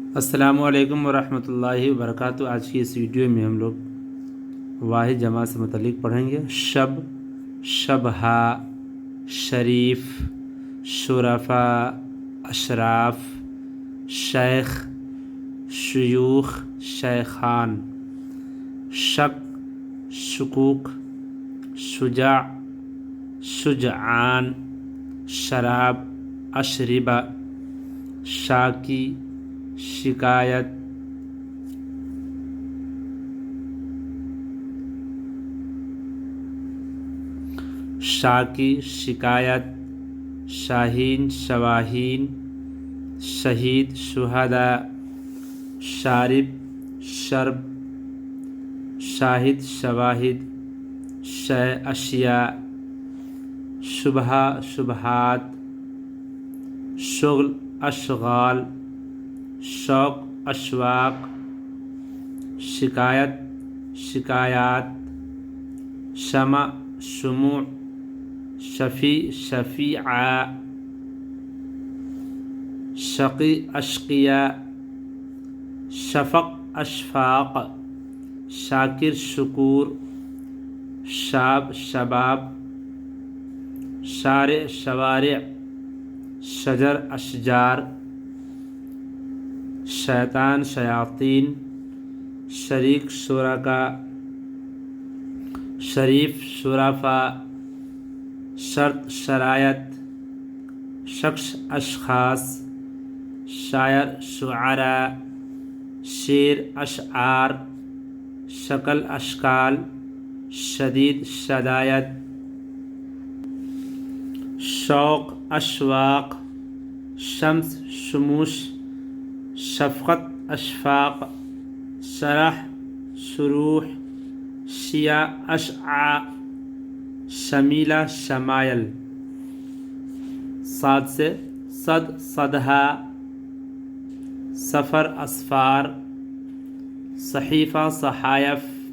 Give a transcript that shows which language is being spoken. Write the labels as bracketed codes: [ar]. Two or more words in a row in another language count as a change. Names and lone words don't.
[ar] السلام علیکم ورحمۃ اللہ وبرکاتہ۔ [ur] آج کی اس ویڈیو میں ہم لوگ واحد جمع سے متعلق پڑھیں گے۔ شب، شبہا، شریف، شرفاء، اشراف، شیخ، شیوخ، شیخان، شک، شکوک، شجاع، شجعان، شراب، اشربہ، شاکی، شکایت، شاکی، شکایت، شاہین، شواہین، شہید، شہداء، شارب، شرب، شاہد، شواہد، شے، اشیاء، شبہہ، شبہات، شغل، اشغال، شوق، اشواق، شکایت، شکایات، شمع، شموع، شفیع، شفیعہ، شقی، اشقیاء، شفق، اشفاق، شاکر، شکور، شاب، شباب، شارع، شوارع، شجر، اشجار، شیطان، شیاطین، شریک، شرکاء، شریف، شرفاء، شرط، شرائط، شخص، اشخاص، شاعر، شعراء، شعر، اشعار، شکل، اشکال، شدید، شدائد، شوق، اشواق، شمس، شموس، شفقت، اشفاق، شرح، شروح، شیعہ، اشعاع، شمیلہ، شمائل۔ صاد سے صد، صدہا، سفر، اسفار، صحیفہ، صحائف،